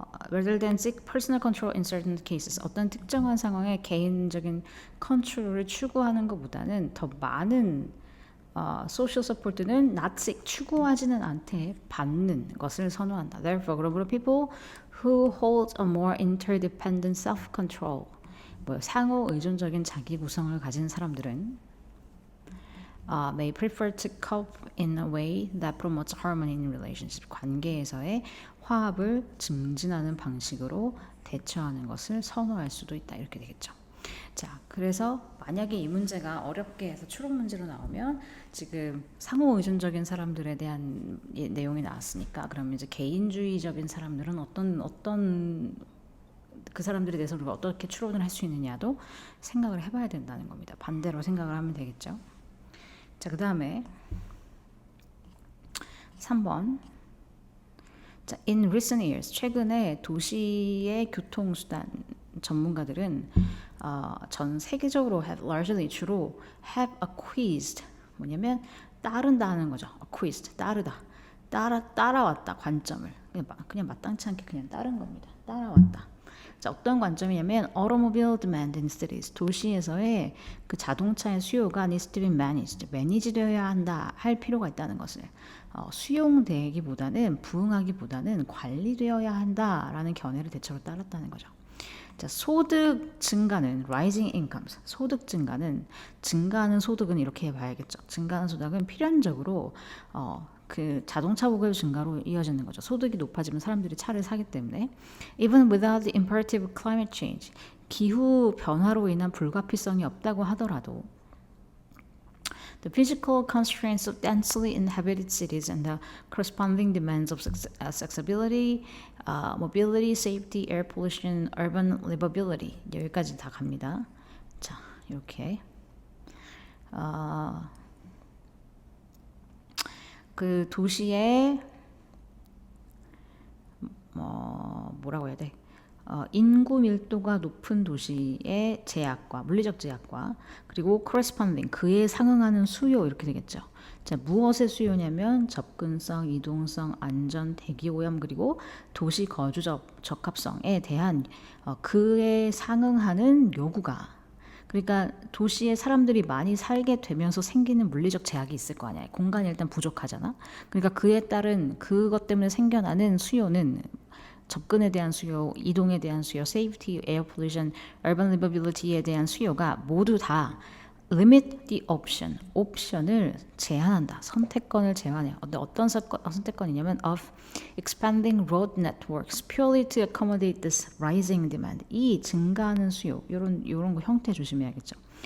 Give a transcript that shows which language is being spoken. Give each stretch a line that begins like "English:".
English: rather than seek personal control in certain cases.
Korean: 어떤 특정한 상황에 개인적인 컨트롤을 추구하는 것보다는 더 많은
English: social support
Korean: 는
English: not seek,
Korean: 추구하지는 않되 받는 것을 선호한다.
English: Therefore,
Korean: 그러므로
English: people who hold a more interdependent self-control,
Korean: 상호 의존적인 자기 구성을 가진 사람들은
English: may prefer to cope in a way that promotes harmony in relationship.
Korean: 관계에서의 화합을 증진하는 방식으로 대처하는 것을 선호할 수도 있다. 이렇게 되겠죠. 자, 그래서 만약에 이 문제가 어렵게 해서 추론 문제로 나오면 지금 상호 의존적인 사람들에 대한 내용이 나왔으니까 그러면 이제 개인주의적인 사람들은 어떤 그 사람들에 대해서 우리가 어떻게 추론을 할 수 있느냐도 생각을 해봐야 된다는 겁니다. 반대로 생각을 하면 되겠죠. 자, 그 다음에 3번. 자,
English: in recent years,
Korean: 최근에 도시의 교통수단 전문가들은 전 세계적으로 have 주로
English: have acquiesced,
Korean: 뭐냐면 따른다는 거죠. acquiesced, 따라왔다 관점을 그냥 마땅치 않게 그냥 따른 겁니다. 따라왔다. 자, 어떤 관점이냐면
English: automobile demand in cities.
Korean: 도시에서의 그 자동차의 수요가
English: needs to be managed.
Korean: 매니지되어야 한다. 할 필요가 있다는 것을. 수용되기보다는 부응하기보다는 관리되어야 한다라는 견해를 대체로 따랐다는 거죠. 자, 소득 증가는
English: rising incomes.
Korean: 소득 증가하는 소득은 이렇게 봐야겠죠. 증가하는 소득은 필연적으로 그 자동차 보급 증가로 이어지는 거죠. 소득이 높아지면 사람들이 차를 사기 때문에
English: even without the imperative climate change.
Korean: 기후 변화로 인한 불가피성이 없다고 하더라도
English: the physical constraints of densely inhabited cities and the corresponding demands of accessibility, mobility, safety, air pollution, urban livability
Korean: 여기까지 다 갑니다. 자, 이렇게 그 도시의 뭐라고 해야 돼? 인구 밀도가 높은 도시의 제약과 물리적 제약과 그리고 corresponding 그에 상응하는 수요 이렇게 되겠죠. 자, 무엇의 수요냐면 접근성, 이동성, 안전, 대기 오염 그리고 도시 거주 적합성에 대한 그에 상응하는 요구가 그러니까 도시에 사람들이 많이 살게 되면서 생기는 물리적 제약이 있을 거 아니야. 공간이 일단 부족하잖아. 그러니까 그에 따른 그것 때문에 생겨나는 수요는 접근에 대한 수요, 이동에 대한 수요,
English: safety, air pollution, urban livability
Korean: 에 대한 수요가 모두 다
English: limit the option,
Korean: 옵션을 제한한다. 선택권을 제한해요. 어떤 선택권이냐면
English: of expanding road networks purely to accommodate this rising demand.
Korean: 이 증가하는 수요, 요런 거 형태 조심해야겠죠.